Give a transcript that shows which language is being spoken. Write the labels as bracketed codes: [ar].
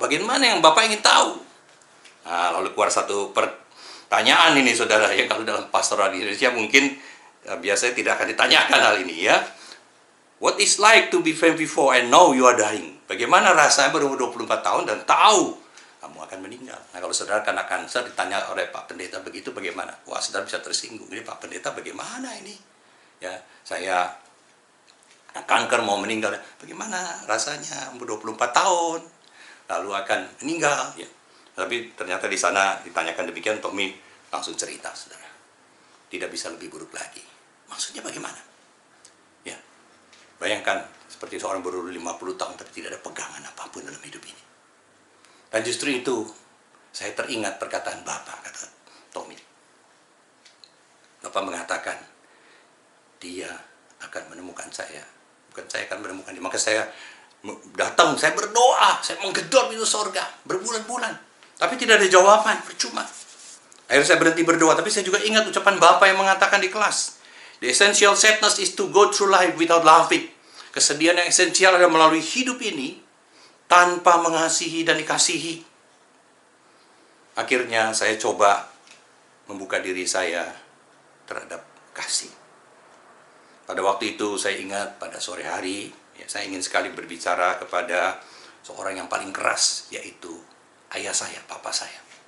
[id] Bagaimana yang Bapak ingin tahu? Nah, lalu keluar satu pertanyaan ini, saudara, ya, kalau dalam pastoral di Indonesia mungkin biasanya tidak akan ditanyakan hal ini, ya. [en] What is like to be 24 and know you are dying? [id] Bagaimana rasanya berumur 24 tahun dan tahu kamu akan meninggal? Nah, kalau saudara kena kanker ditanya oleh Pak Pendeta begitu, bagaimana? Wah, saudara bisa tersinggung. Ini Pak Pendeta bagaimana ini? ya, saya kanker mau meninggal. Bagaimana rasanya umur 24 tahun lalu akan meninggal, ya. Tapi ternyata di sana ditanyakan demikian, Tommy langsung cerita, saudara. Tidak bisa lebih buruk lagi. Maksudnya bagaimana? Ya, bayangkan seperti seorang baru 50 tahun tapi tidak ada pegangan apapun dalam hidup ini. Dan justru itu saya teringat perkataan Bapak, kata Tommy. Bapak mengatakan, dia akan menemukan saya. Bukan saya akan menemukan dia. Maka saya datang, saya berdoa, saya menggedor pintu sorga berbulan-bulan. Tapi tidak ada jawaban, percuma. Akhirnya saya berhenti berdoa, tapi saya juga ingat ucapan Bapak yang mengatakan di kelas. [en] The essential sadness is to go through life without laughing. [id] Kesedihan yang esensial adalah melalui hidup ini tanpa mengasihi dan dikasihi. Akhirnya saya coba membuka diri saya terhadap kasih. Pada waktu itu saya ingat pada sore hari, ya, saya ingin sekali berbicara kepada seorang yang paling keras, yaitu ayah saya, papa saya.